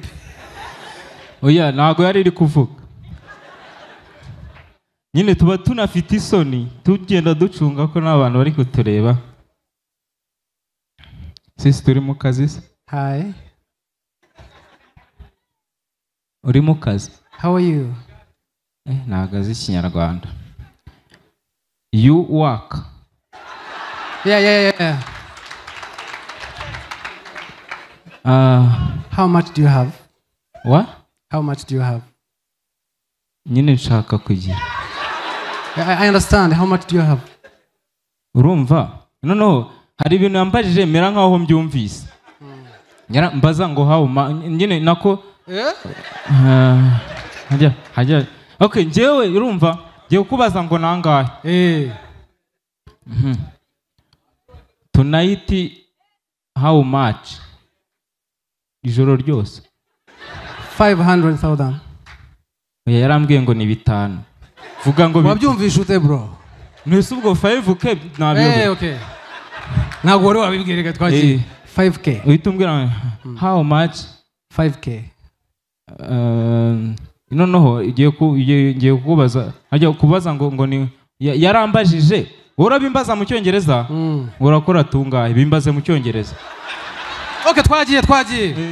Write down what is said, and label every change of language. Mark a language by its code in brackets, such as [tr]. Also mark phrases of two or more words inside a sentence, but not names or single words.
[rw] Oya ntago yari iri kuvuga. Nyine tuba tunafite isoni tugenda ducunga ko n'abantu bari kutureba. Sisi turi mu kazi se. [en] Hi. [rw] Uri mu kazi. [en] How are you? [rw] Nagaze Kinyarwanda. [en] You work. Yeah. How much do you have? What? How much do you have? [rw] Nyine nshaka kugira. [en] I understand. How much do you have? [rw] Urumva? No. Hari ibintu yambajije mera nkaho mbyumvise. Nyara mbaza ngo how nyine nako hajya. Okay, njewe urumva? Ngiye kubaza ngo nangahe. [en] Tonight how much? [rw] Ijoro ryose 500,000. Oya yarambwiye ngo ni 5. Vuga ngo wabyumvisha ute bro? Nese ubwo 5k nabyo. Okay. Ntabwo wari wabibwirega twagiye. 5k. Uhitumbwira [en] how much? [rw] 5k. Noneho igiye kubaza ajya kubaza ngo ni yarambajije urabimbaza mu cyongereza urakora tungahe bimbaze mu cyongereza. Okay twagiye.